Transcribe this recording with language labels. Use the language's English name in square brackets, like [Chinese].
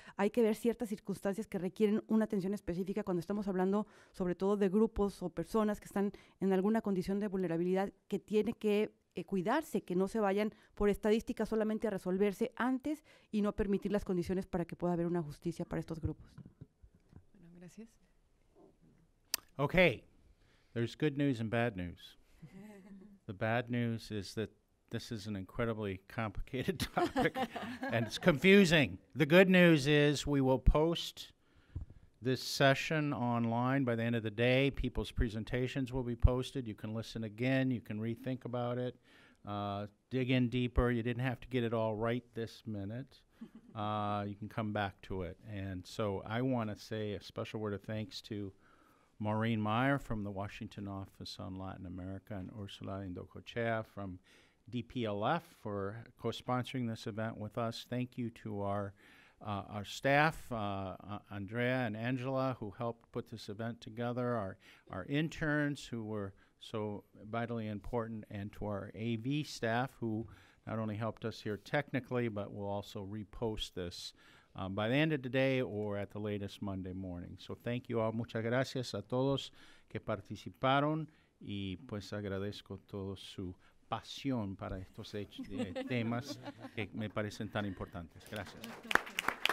[Spanish] Hay que ver ciertas circunstancias que requieren una atención específica cuando estamos hablando sobre todo de grupos o personas que están en alguna condición de vulnerabilidad, que tiene que cuidarse, que no se vayan por estadística solamente a resolverse antes y no permitir las condiciones para que pueda haber una justicia para estos grupos. Gracias. [English] Okay, there's good news and bad news. The bad news is that this is an incredibly complicated topic and it's confusing. The good news is we will post this session online by the end of the day. People's presentations will be posted. You can listen again. You can rethink about it. Dig in deeper. You didn't have to get it all right this minute. You can come back to it. And so I want to say a special word of thanks to Maureen Meyer from the Washington Office on Latin America and Ursula Indocochea from DPLF for co-sponsoring this event with us. Thank you to our staff, Andrea and Angela, who helped put this event together, our interns who were so vitally important, and to our AV staff who not only helped us here technically, but will also repost this by the end of the day or at the latest Monday morning. So thank you all. [Spanish] Muchas gracias a todos que participaron, y pues agradezco toda su pasión para estos temas que me parecen tan importantes. Gracias.